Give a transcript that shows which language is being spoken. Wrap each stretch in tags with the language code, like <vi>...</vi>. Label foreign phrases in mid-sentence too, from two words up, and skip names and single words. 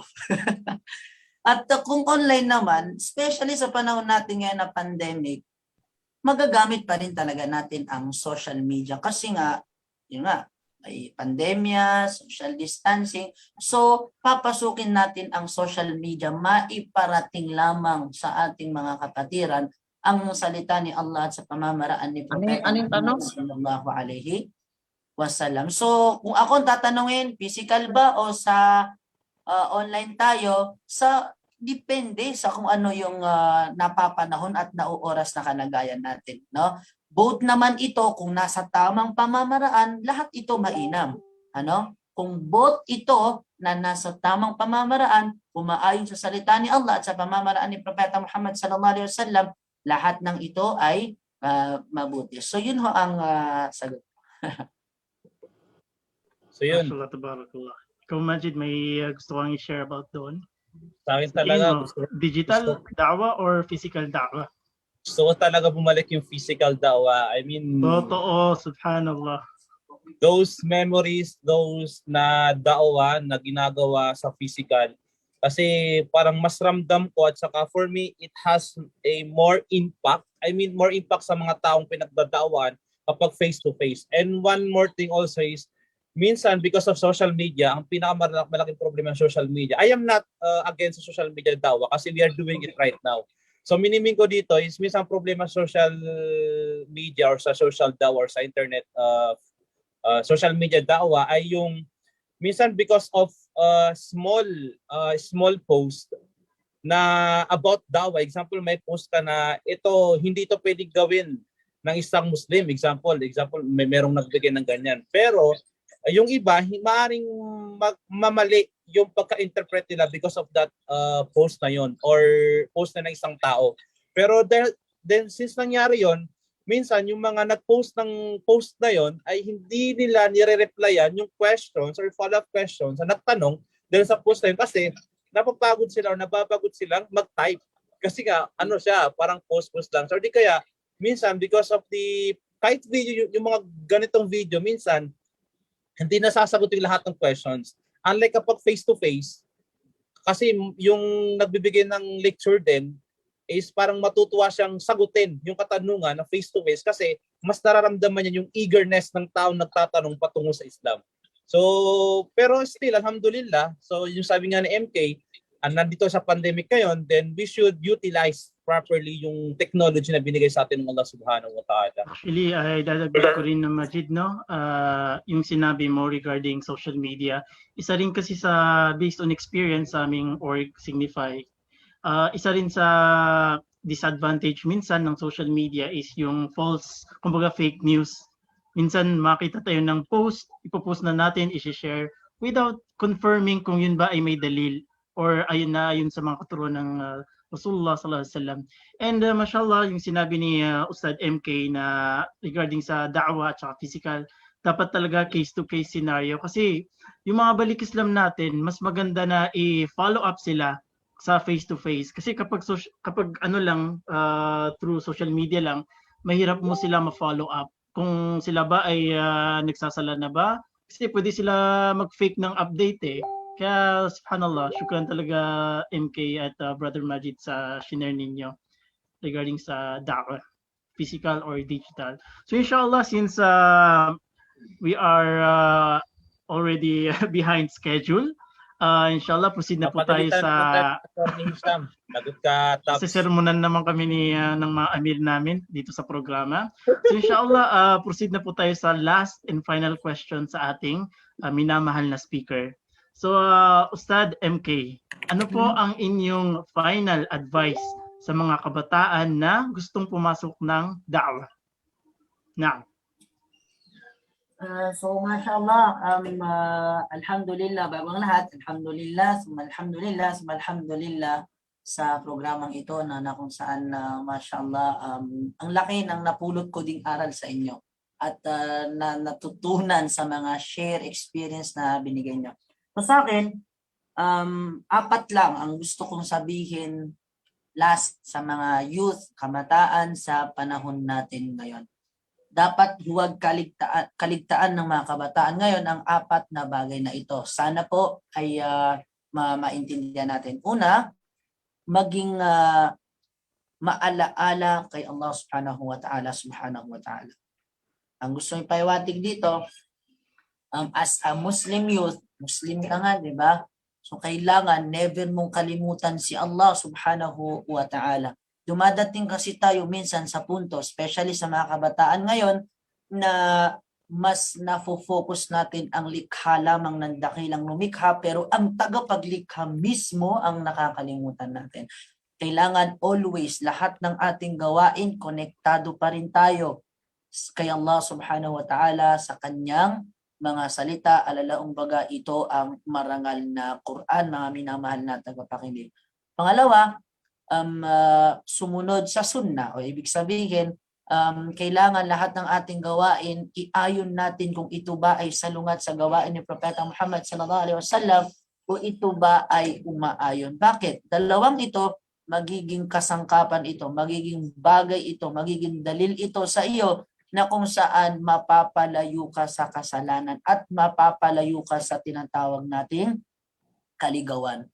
<tl>At kung online naman, especially sa panahon natin ngayon na pandemic, magagamit pa rin talaga natin ang</tl> <en>social media.</en> <tl>Kasi nga, yun nga, may pandemya,</tl> <en>social distancing.</en> <tl>So, papasukin natin ang</tl> <en>social media,</en> <tl>maiparating lamang sa ating mga kapatiran ang salita ni Allah at sa pamamaraan ni Propeta Muhammad</tl> <ar>sallallahu alaihi wasallam.</ar> <tl>So, kung ako tatanungin, physical ba o sa online tayo, depende sa kung ano yung napapanahon at nauoras na kalagayan natin, no? Both naman ito, kung nasa tamang pamamaraan, lahat ito mainam. Ano? Kung both ito na nasa tamang pamamaraan, umaayon sa salita ni Allah at sa pamamaraan ni Propeta Muhammad</tl> <ar>sallallahu alaihi wasallam,</ar> <tl>lahat ng ito ay mabuti. So yun ho ang sagot. So yun,</tl> <ar>Mashallah, tabarakallah.</ar> <tl>Ikaw, Majid, may gusto kang i-share about doon? sa akin Tingin talaga, mo, digital da'wa or physical da'wa? gusto ko talaga bumalik yung physical dawa.</tl> <en>I mean,</en> <tl>Totoo, subhanallah.</tl> <en>those memories, those</en> <tl>na dawa na ginagawa sa physical. Kasi parang mas ramdam ko at saka</tl> <en>for me, it has a more impact. I mean, more impact</en> <tl>sa mga taong pinagdadaawan kapag face-to-face.</tl> <en>And one more thing also is,</en> <tl>minsan</tl> <en>because of social media,</en> <tl>ang pinakamalaking problema ng</tl> <en>social media, I am not against social media</en> <tl>dawa kasi</tl> <en>we are doing it right now.</en> <tl>So miniming ko dito is minsan problema sa</tl> <en>social media</en> <tl>or sa social dawa or sa</tl> <en>internet social media</en> <tl>dawa ay yung minsan</tl> <en>because of small post</en> <tl>na about dawa. Example, may post ka na hindi ito pwedeng gawin ng isang Muslim. Example, may merong nagbigay ng ganyan. Pero yung iba, maaaring mamali yung pagka-interpret nila</tl> <en>because of that post</en> <tl>na yon or post na ng isang tao. Pero then since nangyari yon, minsan yung mga nag-post ng post na yon ay hindi nila nire-replyan yung questions or</tl> <en>follow-up questions</en> <tl>na nagtanong dahil sa post na yun kasi napapagod sila o nababagod silang mag-type. Kasi nga, siya, parang post lang. So di kaya, minsan</tl> <en>because of</en> <tl>kahit video, yung mga ganitong video, minsan, hindi nasasagot yung lahat ng questions. Unlike kapag face-to-face, kasi yung nagbibigay ng lecture din is parang matutuwa siyang sagutin yung katanungan na face-to-face kasi mas nararamdaman niya yung eagerness ng taong nagtatanong patungo sa Islam. So, pero still, alhamdulillah, so yung sabi nga ni MK, nandito sa pandemic ngayon,</tl> <en>then we should utilize properly</en> <tl>yung technology na binigay sa atin ng Allah</tl> <ar>subhanahu wa ta'ala.</ar> <tl>Actually, ay dadagdag ko rin na Majid, no? Yung sinabi mo regarding social media, isa rin kasi sa</tl> <en>based on experience</en> <tl>sa aming org Signify, isa rin sa disadvantage minsan ng</tl> <en>social media</en> <tl>is yung false, kumbaga</tl> <en>fake news.</en> <tl>Minsan makita tayo ng post, ipopost na natin, i-share without confirming kung yun ba ay may dalil or ayun sa mga katuruan ng Rasulullah</tl> <ar>sallallahu alaihi wasallam.</ar> <en>And mashallah,</en> <tl>yung sinabi ni Ustad MK na regarding sa da'wa at saka physical, dapat talaga</tl> <en>case-to-case scenario</en> <tl>kasi yung mga balik Islam natin, mas maganda na i-follow up sila sa face-to-face. Kasi kapag through</tl> <en>social media</en> <tl>lang, mahirap mo sila ma-follow up. Kung sila ba ay nagsasala na ba? Kasi pwede sila mag-fake ng update eh. Kaya subhanallah, syukran talaga MK at Brother Majid sa share ninyo regarding sa da'wah, physical or digital. So inshallah,</tl> <en>since we are already behind schedule,</en> <tl>inshallah, proceed na po tayo sa sermonan naman kami ng mga amir namin dito sa programa. So inshallah, proceed na po tayo sa</tl> <en>last and final question</en> <tl>sa ating minamahal na speaker. So, Ustad MK, ano po ang inyong final advice sa mga kabataan na gustong pumasok ng da'wah? Na'am.</tl> <ar>So, mashallah, alhamdulillah,</ar> <tl>bagong lahat, alhamdulillah sa programang ito na kung saan, mashallah, ang laki ng napulot ko ding aral sa inyo at natutunan sa mga share experience na binigay nyo. So sa akin, apat lang ang gusto kong sabihin last sa mga youth, kabataan sa panahon natin ngayon. Dapat huwag kaligtaan ng mga kabataan ngayon ang apat na bagay na ito. Sana po ay maintindihan natin. Una, maging maalaala kay Allah</tl> <ar>subhanahu wa ta'ala.</ar> <tl>Ang gusto kong paiwatig dito,</tl> <en>as a Muslim youth,</en> <tl>Muslim ka nga, di ba? So kailangan never mong kalimutan si Allah</tl> <ar>subhanahu wa ta'ala.</ar> <tl>Dumadating kasi tayo minsan sa punto, especially sa mga kabataan ngayon, na mas nafo-focus natin ang likha lamang ng dakilang lumikha, pero ang tagapaglikha mismo ang nakakalimutan natin. Kailangan always lahat ng ating gawain, konektado pa rin tayo kay Allah</tl> <ar>subhanahu wa ta'ala</ar> <tl>sa kanyang mga salita. Alalaong baga ito ang marangal na Quran, mga minamahal na tagapakinig. Pangalawa, sumunod sa sunnah, o ibig sabihin, kailangan lahat ng ating gawain, iayon natin kung ito ba ay salungat sa gawain ni Propeta Muhammad</tl> <ar>sallallahu alaihi wasallam</ar> <tl>o ito ba ay umaayon. Bakit? Dalawang ito, magiging kasangkapan ito, magiging bagay ito, magiging dalil ito sa iyo na kung saan mapapalayo ka sa kasalanan at mapapalayo ka sa tinatawag nating kaligawan.</tl>